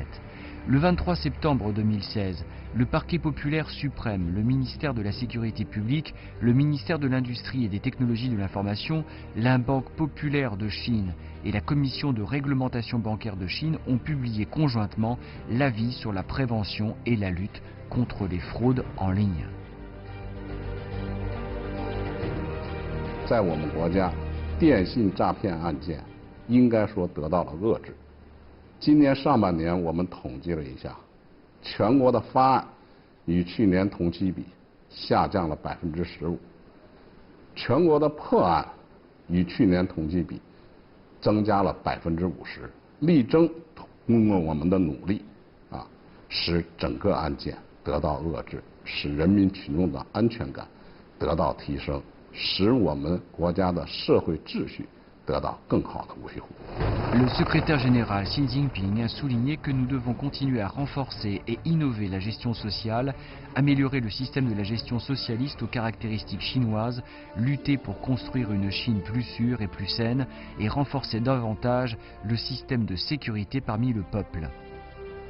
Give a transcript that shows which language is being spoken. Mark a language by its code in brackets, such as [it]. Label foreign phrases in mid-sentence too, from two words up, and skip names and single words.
[fr] Le 23 septembre 2016, le Parquet populaire suprême, le ministère de la Sécurité publique, le ministère de l'Industrie et des Technologies de l'Information, la Banque populaire de Chine et la Commission de réglementation bancaire de Chine ont publié conjointement l'avis sur la prévention et la lutte contre les fraudes en ligne. [zh] 在我们国家，电信诈骗案件应该说得到了遏制。今年上半年我们统计了一下，全国的发案与去年同期比下降了15%，全国的破案与去年同期比增加了50%，力争通过我们的努力使整个案件得到遏制，使人民群众的安全感得到提升，使我们国家的社会秩序得到更好的维护。 [fr] Le secrétaire général Xi Jinping a souligné que nous devons continuer à renforcer et innover la gestion sociale, améliorer le système de la gestion socialiste aux caractéristiques chinoises, lutter pour construire une Chine plus sûre et plus saine et renforcer davantage le système de sécurité parmi le peuple.